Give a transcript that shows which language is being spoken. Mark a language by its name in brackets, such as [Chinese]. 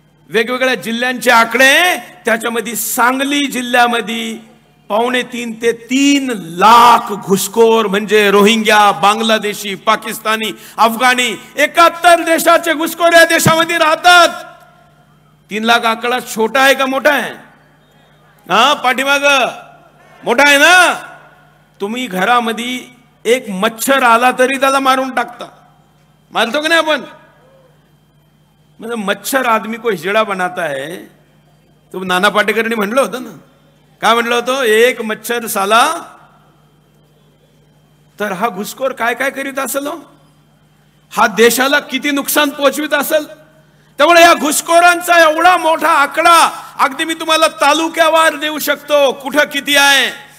[Marathi] वेगवेगळ्या जिल्ह्यांचे आकडे, त्याच्यामध्ये सांगली जिल्ह्यामध्ये 2.5 ते 3 लाख घुसखोर म्हणजे रोहिंग्या, बांगलादेशी, पाकिस्तानी, अफगाणी 71 देशाचे घुसखोर या देशामध्ये राहतात. 3 लाख आकडा छोटा आहे का मोठा आहे? हा, पाठीमाग मोठा आहे ना. तुम्ही घरामध्ये एक मच्छर आला तरी त्याला मारून टाकता, मारतो का नाही आपण? [Hindi] म्हणजे मच्छर आदमी को हिजड़ा बनाता है. [Marathi] तो नाना पाटेकरनी म्हणलं होतं ना, काय म्हणलं होतं? [Hindi] एक मच्छर साला. [Marathi] तर हा घुसखोर काय काय करीत असेल, हा देशाला किती नुकसान पोहोचवित असेल. त्यामुळे या घुसखोरांचा एवढा मोठा आकडा अगदी मी तुम्हाला तालुक्यावार देऊ शकतो, कुठं किती आहे.